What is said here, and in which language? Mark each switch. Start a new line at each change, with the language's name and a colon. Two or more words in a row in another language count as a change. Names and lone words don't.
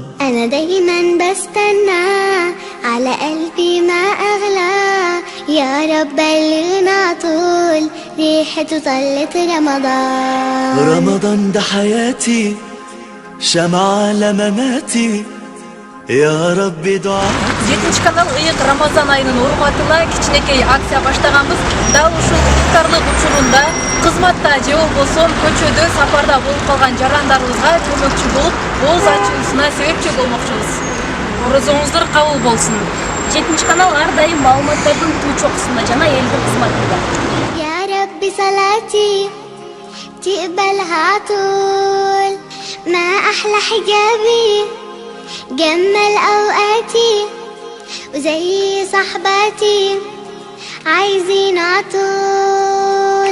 Arabic: أنا دايما بستنى على قلبي ما أغلى، يا رب بلغنا طول ريحته طلت رمضان. رمضان ده حياتي، شمعة لمماتي، يا رب دعاتي.
Kyrgyz: 7 канал ыйык Рамазан айынын урматына кичинекей акция баштаганбыз. Дал ушул ифтарлык учурунда кызматта же болбосо көчөдө сапарда болуп калган жарандарыбызга көмөкчү болуп, ооз ачуусуна себепчи болмокчубуз. Орозоңуздар кабыл болсун. 7 канал ар дайым маалыматтардын туу чокусунда жана элдин кызматында.
Arabic: يا رب صلاتي تقبلها طول، ما أحلى حجابي جمل أوقاتي، وزي صحباتي عايزين عطول.